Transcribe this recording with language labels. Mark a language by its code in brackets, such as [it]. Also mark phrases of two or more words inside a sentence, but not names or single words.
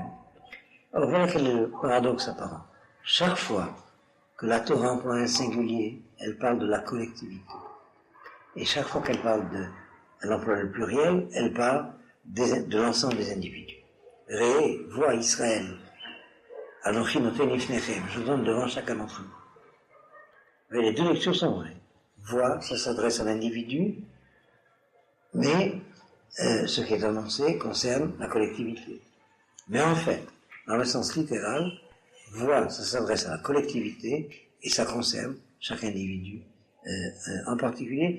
[fr] Alors voilà quel est le paradoxe apparent. Chaque fois que la Torah emploie un singulier, elle parle de la collectivité. Et chaque fois qu'elle parle elle emploie le pluriel, elle parle de l'ensemble des individus. [he] Ré, [fr] vois Israël. [he] אנכי נותן לפניכם, [fr] je donne devant chacun d'entre vous. Mais les deux lectures sont vraies. Vois, ça s'adresse à l'individu, mais ce qui est annoncé concerne la collectivité. Mais en fait, dans le sens littéral, vois, ça s'adresse à la collectivité et ça concerne chaque individu en particulier.